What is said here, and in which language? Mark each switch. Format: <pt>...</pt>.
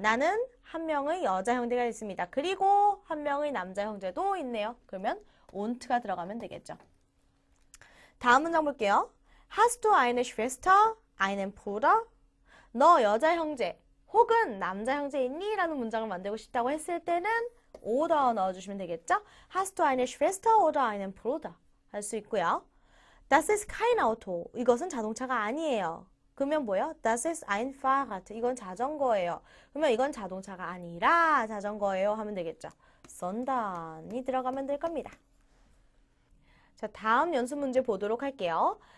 <ko>나는 한 명의 여자 형제가 있습니다. 그리고 한 명의 남자 형제도 있네요. 그러면 ont가 들어가면 되겠죠. 다음 문장 볼게요.</ko> <de>Hast du eine Schwester? Einen Bruder?</de> <ko>너 여자 형제 혹은 남자 형제 있니? 라는 문장을 만들고 싶다고 했을 때는 oder 넣어주시면 되겠죠?</ko> <de>Hast du eine Schwester oder einen Bruder?</de> <ko>할 수 있고요.</ko> <de>Das ist kein Auto.</de> <ko>이것은 자동차가 아니에요. 그러면 뭐예요?</ko> <de>Das ist ein Fahrrad.</de> <ko>이건 자전거예요. 그러면 이건 자동차가 아니라 자전거예요 하면 되겠죠. sondern이 들어가면 될 겁니다. 자, 다음 연습 문제 보도록 할게요.</ko>